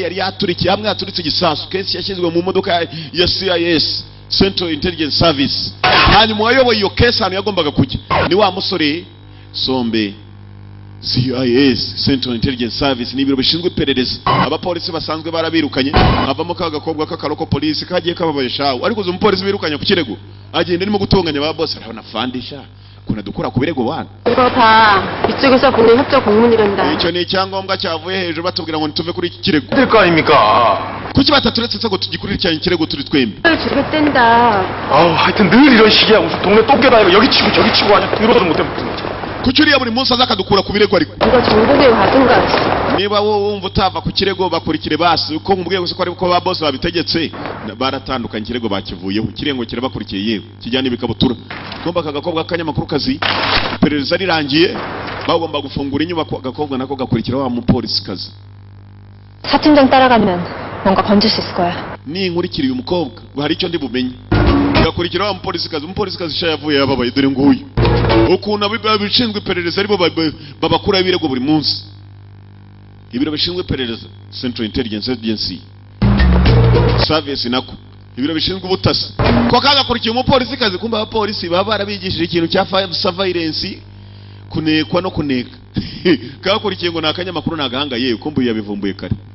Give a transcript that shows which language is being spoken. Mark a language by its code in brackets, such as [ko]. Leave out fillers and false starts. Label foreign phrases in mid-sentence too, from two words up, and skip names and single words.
[rw] yari yaturikiye hamwe yaturitse igisasu case yashyizwe mu modoka ya CIS [en] Central Intelligence Service [rw] hanyuma wayoboye iyo case hano yagombaga kujya ni wa musore Sombe CIS [en] Central Intelligence Service [rw] ni ibiro bishinzwe iperereza abapolisi basanzwe barabirukanye havamo kagakobwa k'akaroko polisi kagiye kababaye shawo ariko zo umupolisi birukanye ku kirego agenda arimo gutonganya ba boss arabona fandisha kuna dukura ku birego wana [ko] 이거 다 이쪽에서 보낸 협조 공문이란다. [rw] icyo ni icyangombwa cyavuye hejuru batubwira ngo nituve kuri iki kirego [ko] 될 거 아닙니까? [rw] kuki bataturetse ngo tugikurikiranye ikirego turi twembi [ko] 줄겠댄다. 하여튼 늘 이런 식이야. 무슨 동네 똥개다 여기 치고 저기 치고 하냐. 이러도 못해. [rw] kuki uriya buri munsi azakadukura ku birego ariko [ko] 이거 정보계 받은가? [rw] niba wowe wumva utava ku kirego bakurikire basi uko mubwiye gusa ko ari ko ba boss babitegetse baratandukanye ikirego bakivuyeho kirengo kirabakurikiye yewe kijyana ibikabutura kumba kagakobwa kanyamakuru kazi iperereza rirangiye bagomba gufungura inyubako agakobwa nako gakurikira wa mupolisi kazi [ko] 사팀장 따라가면 뭔가 건질 수 있을 거야. [rw] ni inkurikiriye umukobwa hari icyo ndi bumenye gakurikira wa mupolisi kazi sha yavuye yababaye dore nguyu ukuntu abishinzwe iperereza aribo babakura ibirego buri munsi ibiro bishinzwe iperereza [en] Central Intelligence Agency Service [rw] nako ibiro bishinzwe ubutasi ko kagakurikiye umupolisi kazi kumba abapolisi baba barabigishije ikintu cya surveillance kunekwa no kuneka kagakurikiye ngo nakanyamakuru nagahanga yewe kumba yabivumbuye kare